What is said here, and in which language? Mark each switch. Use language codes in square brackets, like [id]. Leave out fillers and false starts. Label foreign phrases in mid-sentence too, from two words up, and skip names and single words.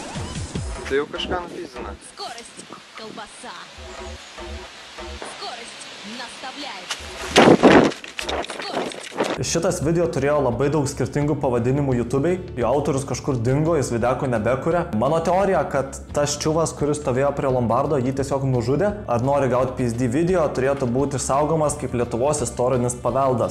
[lt] Tai jau kažką nupizina. [ru] Скорость, колбаса. Скорость. [lt] Šitas video turėjo labai daug skirtingų pavadinimų YouTube'ai, jo autorius kažkur dingo, jis videko nebekuria. Mano teorija, kad tas čiuvas, kuris stovėjo prie Lombardo, jį tiesiog nužudė, ar nori gauti PSD video, turėtų būti saugomas kaip Lietuvos istorinis paveldas.